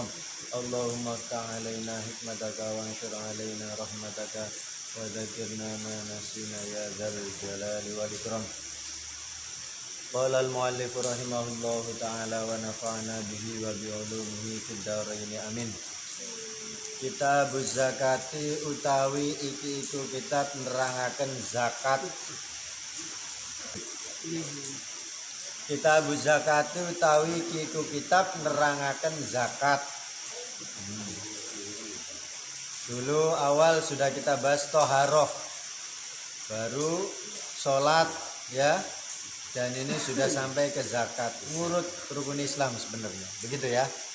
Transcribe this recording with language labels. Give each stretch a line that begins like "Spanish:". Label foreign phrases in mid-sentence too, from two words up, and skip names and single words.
Arabic: اللهم افتح علينا حكمتك وانشر علينا رحمتك وذكرنا ما نسينا يا ذا الجلال والإكرام. قال المؤلف رحمه الله تعالى ونفعنا به وبعلومه في الدارين آمين. كتاب الزكاة
Javanese: utawi iki itu kitab nerangaken zakat.
Arabic: كتاب الزكاة
Javanese: utawi iki itu kitab nerangaken zakat.
Indonesian: Dulu awal sudah kita bahas toharoh, baru sholat ya. Dan ini sudah sampai ke zakat, ngurut rukun Islam sebenarnya, begitu ya.